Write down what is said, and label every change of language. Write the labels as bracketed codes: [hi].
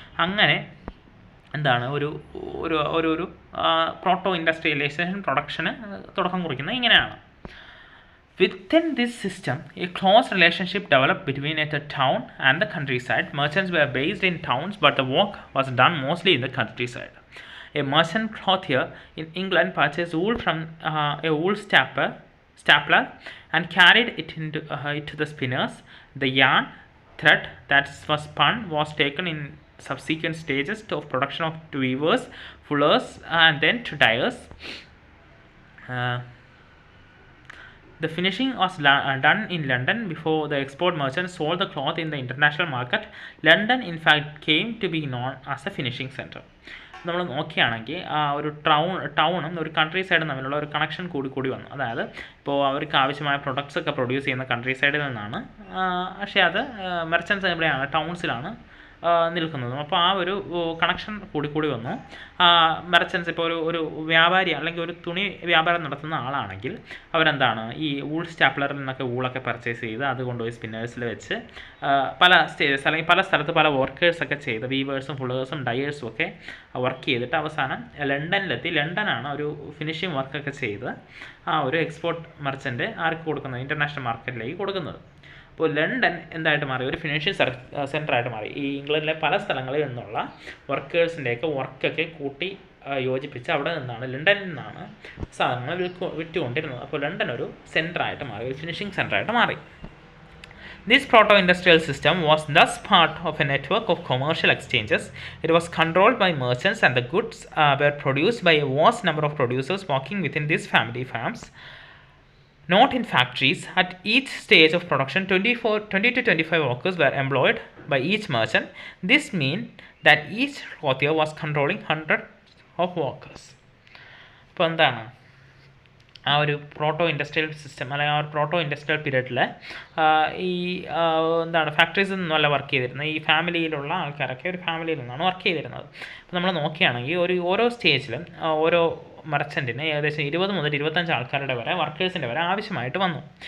[ml] അങ്ങനെ എന്താണ് ഒരു ഒരു ഒരു ഒരു പ്രോട്ടോ ഇൻഡസ്ട്രിയലൈസേഷൻ പ്രൊഡക്ഷന് തുടക്കം കുറിക്കുന്നത് ഇങ്ങനെയാണ്. [en] Within this system, a close relationship developed between the town and the countryside. Merchants were based in towns, but the work was done mostly in the countryside. A merchant clothier in England purchased wool from a wool stapler and carried it to the spinners. The yarn thread that was spun was taken in subsequent stages of production of weavers, fullers, and then to dyers. The finishing was done in London before the export merchants sold the cloth in the international market. London, in fact, came to be known as a finishing center. [ml] നമ്മൾ നോക്കുകയാണെങ്കിൽ ആ ഒരു ടൗണും ഒരു country സൈഡും തമ്മിലുള്ള ഒരു connection കൂടി വന്നു. അതായത് ഇപ്പോൾ അവർക്ക് ആവശ്യമായ പ്രൊഡക്ട്സ് ഒക്കെ പ്രൊഡ്യൂസ് ചെയ്യുന്ന കൺട്രി സൈഡിൽ നിന്നാണ്, പക്ഷേ അത് മെർച്ചൻസ് എവിടെയാണ്, ടൗൺസിലാണ് നിൽക്കുന്നതും. അപ്പോൾ ആ ഒരു കണക്ഷൻ കൂടി വന്നു. മെർച്ചൻസ് ഇപ്പോൾ ഒരു വ്യാപാരി അല്ലെങ്കിൽ ഒരു തുണി വ്യാപാരം നടത്തുന്ന ആളാണെങ്കിൽ അവരെന്താണ് ഈ വൂൾ സ്റ്റാപ്ലറിൽ നിന്നൊക്കെ വൂളൊക്കെ പർച്ചേസ് ചെയ്ത് അത് കൊണ്ടുപോയി സ്പിന്നേഴ്സിൽ വെച്ച് പല സ്റ്റേജസ് അല്ലെങ്കിൽ പല സ്ഥലത്ത് പല വർക്കേഴ്സൊക്കെ ചെയ്ത് വീവേഴ്സും ഫുള്ളേഴ്സും ഡയേഴ്സും ഒക്കെ വർക്ക് ചെയ്തിട്ട് അവസാനം ലണ്ടനിലെത്തി. ലണ്ടനാണ് ഒരു ഫിനിഷിംഗ് വർക്കൊക്കെ ചെയ്ത് ആ ഒരു എക്സ്പോർട്ട് മെർച്ചൻ്റ് ആർക്ക് കൊടുക്കുന്നത്, ഇൻ്റർനാഷണൽ മാർക്കറ്റിലേക്ക് കൊടുക്കുന്നത്. അപ്പോൾ ലണ്ടൻ എന്തായിട്ട് മാറി, ഒരു ഫിനിഷിംഗ് സെൻറ്ററായിട്ട് മാറി. ഈ ഇംഗ്ലണ്ടിലെ പല സ്ഥലങ്ങളിൽ നിന്നുള്ള വർക്കേഴ്സിൻ്റെയൊക്കെ വർക്കൊക്കെ കൂട്ടി യോജിപ്പിച്ച് അവിടെ നിന്നാണ്, ലണ്ടനിൽ നിന്നാണ് സാധനങ്ങൾ വിറ്റുകൊണ്ടിരുന്നത്. അപ്പോൾ ലണ്ടൻ ഒരു സെൻറ്ററായിട്ട് മാറി, ഒരു ഫിനിഷിംഗ് സെൻറ്ററായിട്ട് മാറി. [en] This proto-industrial system was thus part of a network of commercial exchanges. It was controlled by merchants and the goods were produced by a vast number of producers working within these family farms, not in factories. At each stage of production, 20 to 25 workers were employed by each merchant. This meant that each clothier was controlling hundreds of workers. [ml] അപ്പോൾ എന്താണ് ആ ഒരു proto industrial system അല്ലെങ്കിൽ ആ ഒരു proto industrial പീരീഡിൽ ഈ എന്താണ് ഫാക്ടറീസിൽ നിന്നല്ല വർക്ക് ചെയ്തിരുന്നത്, ഈ ഫാമിലിയിലുള്ള ആൾക്കാരൊക്കെ ഒരു ഫാമിലിയിൽ നിന്നാണ് വർക്ക് ചെയ്തിരുന്നത്. അപ്പോൾ നമ്മൾ നോക്കുകയാണെങ്കിൽ ഓരോ സ്റ്റേജിലും ഓരോ മെർച്ചൻറ്റിന് ഏകദേശം 20 മുതൽ 25 ആൾക്കാരുടെ വരെ വർക്കേഴ്സിൻ്റെ വരെ ആവശ്യമായിട്ട് വന്നു.